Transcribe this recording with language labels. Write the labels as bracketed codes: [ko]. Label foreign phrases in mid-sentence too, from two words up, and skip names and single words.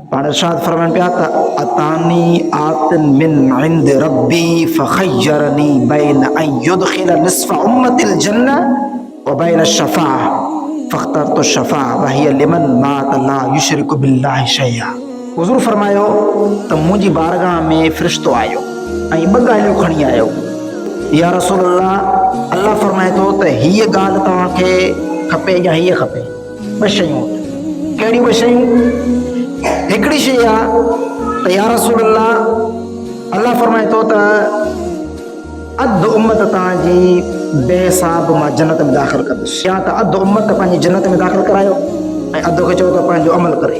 [sd] पाण इरशाद फरमाइनि पिया त [ar] أتاني آت من عند ربي فخيرني بين أن يدخل نصف أمتي الجنة وبين الشفاعة فاخترت الشفاعة وهي لمن مات لا يشرك بالله شيئا. [sd] हुज़ूर फरमायो त मुंहिंजी बारगाह में फ़रिश्तो आयो ऐं ॿ ॻाल्हियूं खणी आयो। या रसूल अल्लाह फरमाए थो त हीअ ॻाल्हि तव्हांखे खपे या हीअ खपे। ॿ शयूं। कहिड़ी ॿ शयूं? हिकिड़ी शइ आहे त या रसूल अल्लाह फरमाए थो त अधु उम्मत तव्हांजी बेहिसाब मां जन्नत में दाख़िल कंदुसि, या त अधु उम्मत पंहिंजी जन्नत में दाख़िल करायो ऐं अधु खे चओ त पंहिंजो अमल करे।